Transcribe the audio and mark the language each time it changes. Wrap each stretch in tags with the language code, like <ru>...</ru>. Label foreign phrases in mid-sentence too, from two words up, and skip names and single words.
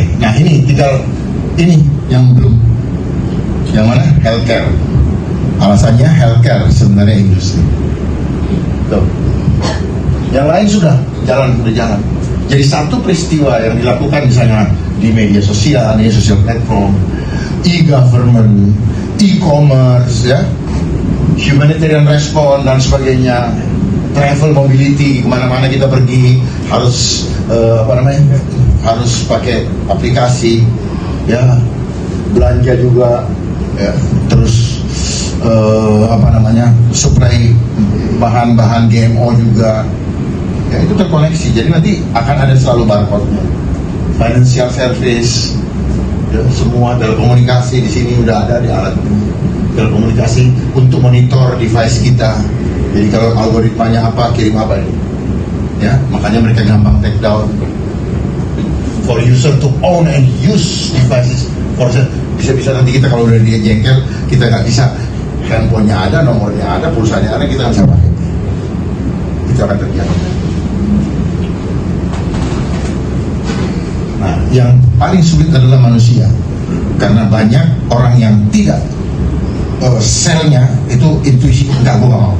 <id>Nah ini tinggal ini yang belum. Yang mana? Healthcare. Alasannya healthcare sebenarnya industri. Tuh. Yang lain sudah jalan. Jadi satu peristiwa yang dilakukan misalnya di media sosial, di</id> <en>social platform, e-government,</en> <id>e-commerce, ya,</id> <en>humanitarian response</en> <id>dan sebagainya,</id> <en>travel mobility,</en> <id>kemana-mana kita pergi harus harus pakai aplikasi, ya, belanja juga, ya, terus supply bahan-bahan GMO juga, ya itu terkoneksi. Jadi nanti akan ada selalu barcode-nya.</id> <en>Financial service,</en> <id>ya, semua telekomunikasi di sini udah ada di alat telekomunikasi untuk</id> <en>monitor device</en> <id>kita. Jadi kalau algoritmanya apa, kirim apa ini, ya makanya mereka gampang</id> <en>take down. For user to own and use devices,</en> <id>bisa nanti kita kalau udah dia jengkel, kita nggak bisa, handphonenya ada, nomornya ada, pulsanya ada, kita nggak bisa pakai. Itu akan terjadi. Nah, yang paling sulit adalah manusia, karena banyak orang yang tidak selnya itu intuisi, enggak, gue gak mau.</id>